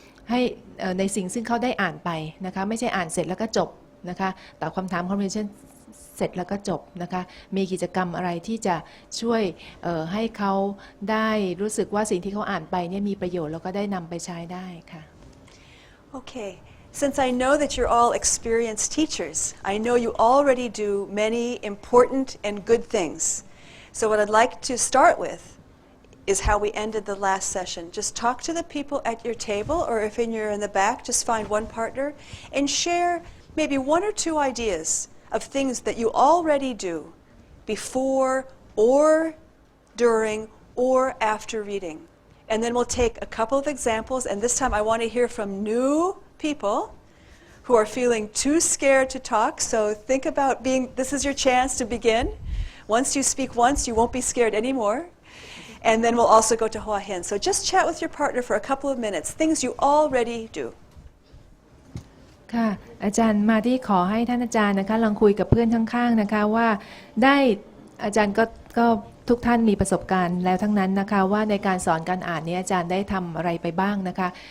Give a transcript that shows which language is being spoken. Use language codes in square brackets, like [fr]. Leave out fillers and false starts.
[th] ให้ในสิ่งซึ่งเขาได้อ่านไปนะคะไม่ใช่อ่านเสร็จแล้วก็จบนะคะตอบคำถาม comprehension เสร็จแล้วก็จบนะคะมีกิจกรรมอะไรที่จะช่วยให้เขาได้รู้สึกว่าสิ่งที่เขาอ่านไปเนี่ยมีประโยชน์แล้วก็ได้นำไปใช้ได้ค่ะ [en] Okay. Since I know that you're all experienced teachers, I know you already do many important and good things. So what I'd like to start with is how we ended the last session. Just talk to the people at your table, or if you're in the back, just find one partner and share maybe 1 or 2 ideas of things that you already do before or during or after reading. And then we'll take a couple of examples, and this time I want to hear from new people who are feeling too scared to talk. So think about this is your chance to begin. Once you speak once, you won't be scared anymore. And then we'll also go to Hua Hin. So just chat with your partner for a couple of minutes, things you already do. [th] ค่ะอาจารย์มาที่ขอให้ท่านอาจารย์นะคะลองคุยกับเพื่อนข้างๆนะคะว่าได้อาจารย์ก็ทุกท่านมีประสบการณ์แล้วทั้งนั้นนะคะว่าในการสอนการอ่านนี้อาจารย์ได้ทำอะไรไปบ้างนะคะ